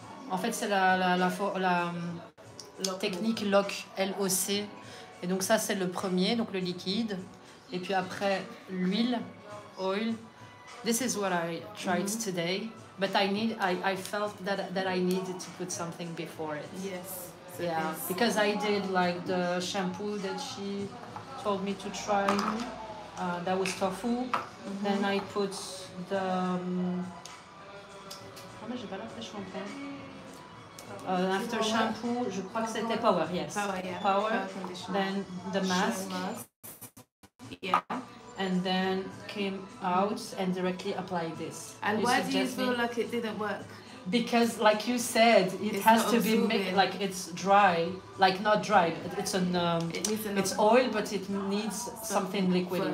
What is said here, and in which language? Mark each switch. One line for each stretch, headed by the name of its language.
French: En fait c'est la technique LOC, LOC. Et donc ça c'est le premier, donc le liquide. Et puis après l'huile, oil.
English: This is what I tried today, but I felt that I needed to put something before it. Yes. So because I did like the shampoo that she told me to try. That was tofu. Then I put the...
French: j'ai pas l'impression
English: after shampoo,
French: je crois que c'était Power, yes.
English: Power, yeah. Power. Then the mask. Yeah. And then came out and directly applied this. And why do you feel like it didn't work? Because, like you said, it has to be like it's dry, like not dry. It's an it's oil, but it needs something liquid